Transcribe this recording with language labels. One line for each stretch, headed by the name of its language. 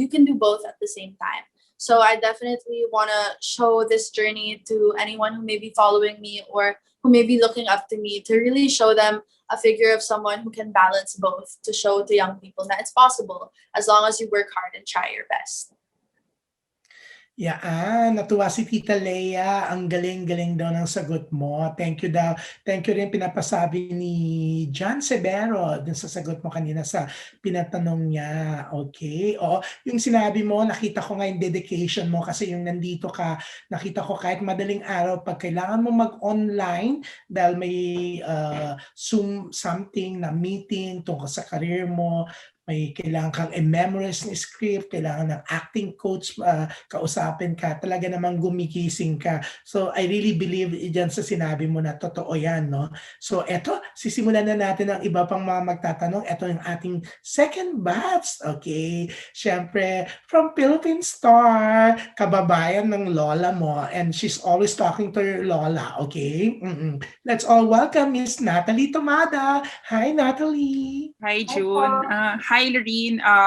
English: You can do both at the same time. So I definitely want to show this journey to anyone who may be following me or who may be looking up to me, to really show them a figure of someone who can balance both, to show to young people that it's possible as long as you work hard and try your best.
Filipino: Yan, natuwa si Tita Leia. Ang galing-galing daw ng sagot mo. Thank you daw. Thank you rin pinapasabi ni John Severo dun sa sagot mo kanina sa pinatanong niya. Okay. O, yung sinabi mo, nakita ko nga yung dedication mo kasi yung nandito ka, nakita ko kahit madaling araw, pag kailangan mo mag-online dahil may Zoom something na meeting tungkol sa career mo, may kailangan kang i-memorize ng script, kailangan ng acting coach, kausapin ka, talaga namang gumigising ka.
English: So I really believe
Filipino: diyan sa sinabi mo na totoo yan, no? So eto, sisimulan na natin ang iba pang mga magtatanong. Eto yung ating
English: second batch, okay? Siyempre, from Philippine Star,
Filipino: kababayan ng lola mo,
English: and she's always talking to your lola, okay? Let's all welcome Miss Natalie Tomada. Hi, Natalie. Hi, June. Hi, Lorin.